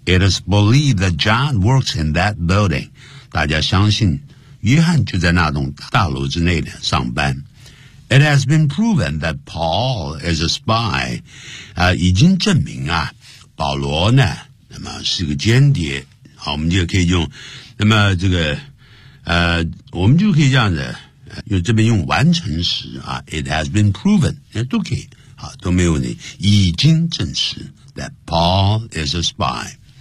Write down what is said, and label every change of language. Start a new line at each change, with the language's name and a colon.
English: It is believed that John works in that building.
Chinese: 大家相信约翰就在那栋大楼之内的上班。
English: It has been proven that Paul is a spy.
Chinese: 已经证明啊，保罗呢，那么是个间谍。好，我们就可以用，那么这个，我们就可以这样子，因为这边用完成时啊 ，
English: it has been proven，
Chinese: 都可以啊，都没有问题，已经证实
English: that Paul is a spy。